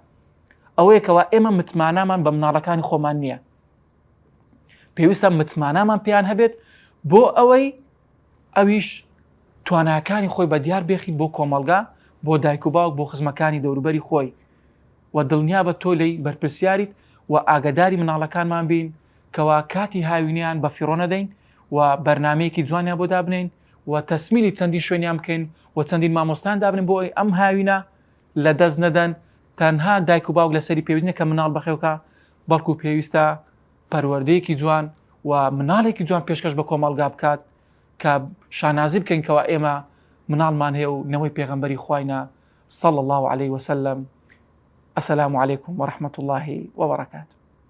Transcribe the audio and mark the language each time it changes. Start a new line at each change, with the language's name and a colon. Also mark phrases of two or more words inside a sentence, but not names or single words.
Central Kurdish: ئەوەیەکەوە ئێمە متمانامان بە مناڵەکانی خۆمان نییە، پێویستە متمانامان پێیان هەبێت بۆ ئەوەی ئەویش توانایەکانی خۆی بە دیار بێخی بۆ کۆمەلگا، بۆ دایک و باوک، بۆ خزمەکانی دەوروبەری خۆی و دڵنیا بە تۆ لی بەرپرسیاریت و ئاگداری مناڵەکانمان بین کەوا کاتی هاوینیان بە فیڕۆ نەدەین و بەرنمەیەکی جوانیان بۆ دابنین و تەسمیری چەندین شوێنیان بکەین و چەندین مامۆستان دابنین بۆ ئەوەی ئەم هاوینە لە دەست نەدەن. تەنها دایک و باوک لەسەری پێویستە کە مناڵ بەخێوکە، بەڵکو پێویستە پەروەردەیەکی جوان و مناڵێکی جوان پێشکەش بە کۆمەلگا بکات کە شانازی بکەین کەوا ئێمە مناڵمان هەیە و نەوەی پێغەمبەری خوایە
Arabic: صلی الله عليه وسلم. السلام عليكم ورحمة الله وبركاته.